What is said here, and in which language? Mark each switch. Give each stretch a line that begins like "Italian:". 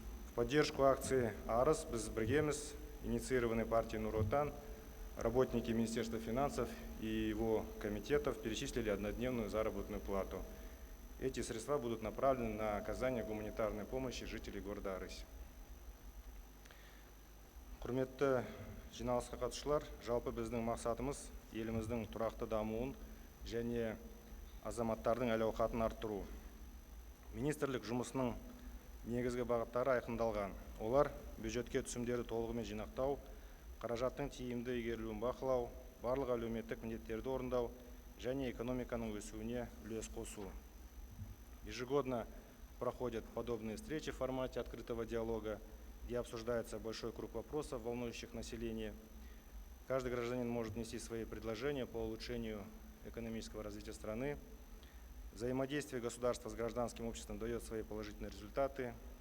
Russian: В поддержку акции «Арыс біз біргеміз», инициированной партией Нур Отан, работники Министерства финансов и его комитетов перечислили однодневную заработную плату. Эти средства будут направлены на оказание гуманитарной помощи жителей города Арыс.
Kazakh: Құрметті жиналысқа қатысушылар, жалпы біздің мақсатымыз еліміздің тұрақты дамуын және азаматтардың әл-ауқатын арттыру. Министрлік жұмысының негізгі бағыттары айқындалған. Олар бюджетке түсімдерді толығымен жинақтау, қаражаттың тиімді игерілуін бақылау, барлық әлеуметтік міндеттерді орындау және экономиканың өсуіне үлес қосу.
Russian: Ежегодно проходят подобные встречи в формате открытого диалога, где обсуждается большой круг вопросов, волнующих население. Каждый гражданин может внести свои предложения по улучшению экономического развития страны. Взаимодействие государства с гражданским обществом дает свои положительные результаты.